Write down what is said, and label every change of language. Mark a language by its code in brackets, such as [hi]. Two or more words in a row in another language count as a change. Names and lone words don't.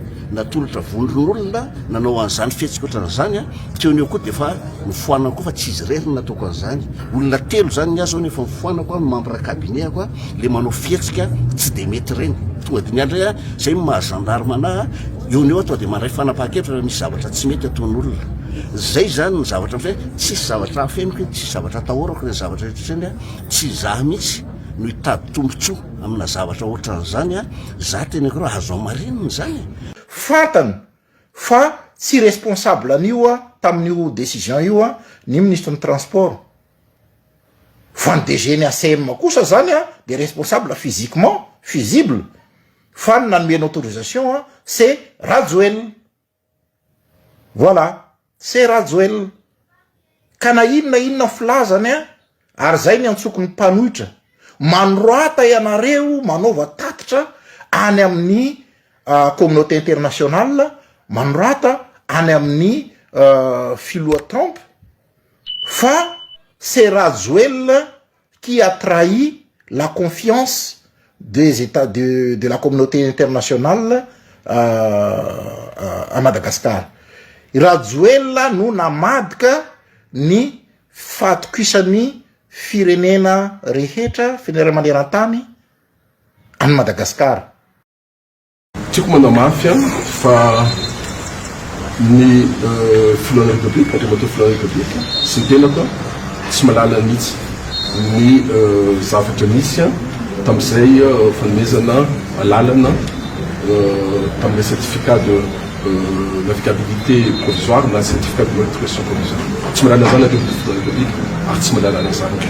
[mg] natolotra vondron'olona nanao an'izany fihetsika ohatran'izany a teoneo koa dia fa mifoanana koa fa tsy izy rery nataoko an'izany olona telo zany ny azo nefa mifoanako a [fr] membre cabinet- [mg] ako a le manao fihetsika tsy de mety reny tonga de niandray a zay mahagendarmana eo neo atao de mandray fanapahan-kevitra misy zavatra tsy mety ataon'olona zay zany ny zavatra fa tsisy zavatra afeniko tsisy zavatra atahorako le zavatra rehetratreny a tsy zah mihitsy no hitady tombontsoa amina zavatra ohatran'izany a za tena ko raha azo marinina zany fantana fa tsy responsable an'io a tamin'io décision io a ny ministre ny transport fa ny DG ny ACM kosa zany a de [fr] responsable physiquement fusible [mg] fa ny nanome autorisation a c'est Rajoel [fr] voilà c'est [mg] Rajoel ka na inona filazany a ary zay ny antsokon'ny mpanohitra mandroata ianareo manaova tatitra any amin'ny [fr] communauté internationale [mg] mandroata any amin'ny filoha Trump fa [fr] c'est Rajoel qui a trahi la confiance des États de la communauté internationale à Madagascar. [mg] Rajoel no namadika ny fatokisany firenena rehetra firenena maneran-tany any Madagascar. Tiako manao mafy fa ny filohan'ny république andriamatoa filohan'ny république sy ny tenako tsy malala mihitsy ny zavatra misy tamin'izay fanomezana lalana tamin'le [fr] certificat de navigabilité provisoire [mg] na [fr] certificat de matriculation provisoire [mg] tsy malala zany andriamatoa filohan'ny république ary tsy malala na zavatra